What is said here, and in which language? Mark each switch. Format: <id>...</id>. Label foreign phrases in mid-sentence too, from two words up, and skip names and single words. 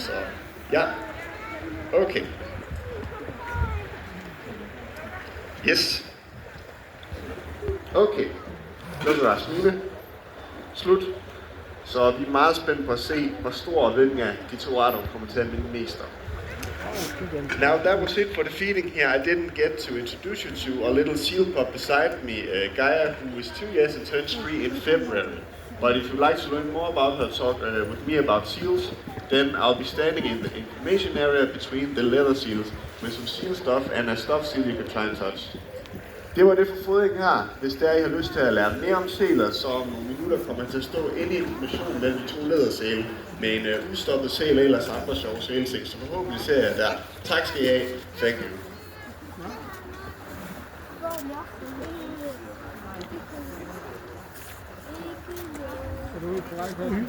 <da>Så ja, okay. Yes. Okay. Nu er det Rasmine. Slut. Så vi er meget spændt på at se, hvor stor hvilken af de to arter kommer til at minde mest om.</da> <en>Now that was it for the feeding here. I didn't get to introduce you to a little seal pup beside me, Gaia, who is 2 years and turns 3 in February. But if you'd like to learn more about her, talk with me about seals, then I'll be standing in the information area between the leather seals with some seal stuff and a stuffed seal you can try and touch.</en> <da>Det var det for fodring her. Hvis der I har lyst til at lære mere om sæler, så om nogle minutter kommer jeg til at stå inde i informationen mellem de 2 lædersæle med en udstoppet sæl og ellers andre sjove sælting, så forhåbentlig ser jeg der. Tak skal I have.</da> <en>Thank you.</en>